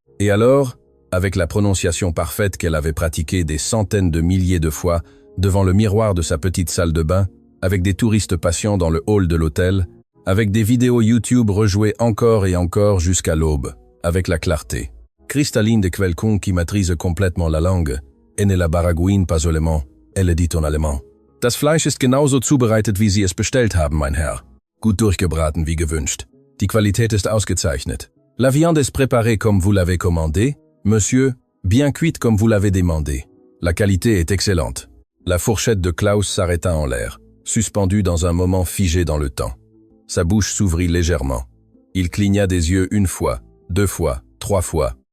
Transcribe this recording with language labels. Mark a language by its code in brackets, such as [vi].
[fr] Et alors, avec la prononciation parfaite qu'elle avait pratiquée des centaines de milliers de fois devant le miroir de sa petite salle de bain, avec des touristes patients dans le hall de l'hôtel, avec des vidéos YouTube rejouées encore et encore jusqu'à l'aube, avec la clarté cristalline de quelqu'un qui maîtrise complètement la langue, et ne la baragouine pas seulement, elle dit en allemand. [de] Das Fleisch ist genauso zubereitet, wie Sie es bestellt haben, mein Herr. Gut durchgebraten wie gewünscht. Die Qualität ist ausgezeichnet. [fr] La viande est préparée comme vous l'avez commandé, monsieur, bien cuite comme vous l'avez demandé. La qualité est excellente. La fourchette de Klaus s'arrêta en l'air, suspendue dans un moment figé dans le temps. Sa bouche s'ouvrit légèrement. Il cligna des yeux 1 fois, 2 fois, 3 fois.